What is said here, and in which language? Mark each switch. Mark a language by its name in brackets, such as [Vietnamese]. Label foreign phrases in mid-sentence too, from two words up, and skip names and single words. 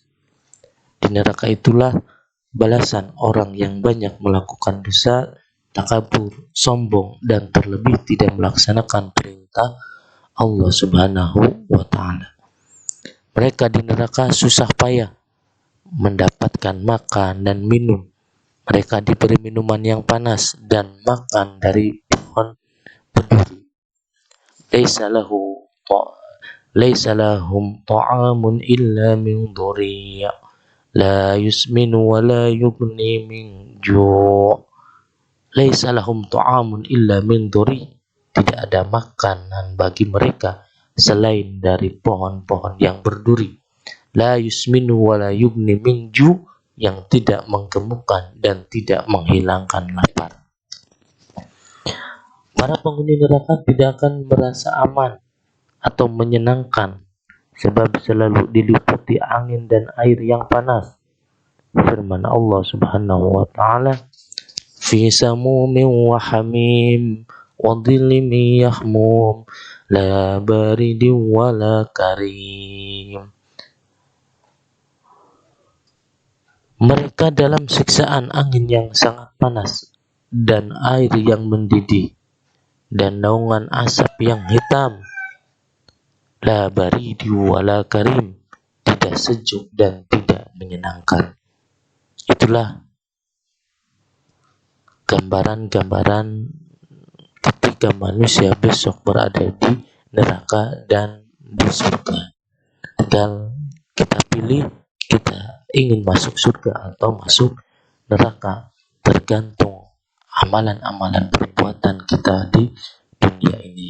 [Indonesian] Di neraka itulah balasan orang yang banyak melakukan dosa, takabur, sombong, dan terlebih tidak melaksanakan perintah [Arabic] Allah Subhanahu wa Ta'ala. [Indonesian] Mereka di neraka susah payah mendapatkan makan dan minum. Mereka diberi minuman yang panas dan makan dari pohon berduri. [Arabic] ليس لهم طعام إلا من ضريع لا يسمن ولا يغني من جوع'. ليس لهم طعام إلا من ضريع'. [Indonesian] Tidak ada makanan bagi mereka selain dari pohon-pohon yang berduri. [Arabic] لا يسمن ولا يغني من جوع'. [Indonesian] yang tidak menggemukkan dan tidak menghilangkan lapar. Para penghuni neraka tidak akan merasa aman atau menyenangkan sebab selalu diliputi angin dan air yang panas. [Arabic] Firman الله سبحانه وتعالى, "في سموم وحميم وظل من يحموم لا بارد ولا كريم." [Indonesian] Mereka dalam siksaan angin yang sangat panas dan air yang mendidih dan naungan asap yang hitam. [Arabic] لا بارد ولا كريم, [Indonesian] tidak sejuk dan tidak menyenangkan. Itulah gambaran-gambaran ketika manusia besok berada di neraka dan di surga. Tinggal kita pilih, kita ingin masuk surga atau masuk neraka, tergantung amalan-amalan perbuatan kita di dunia ini.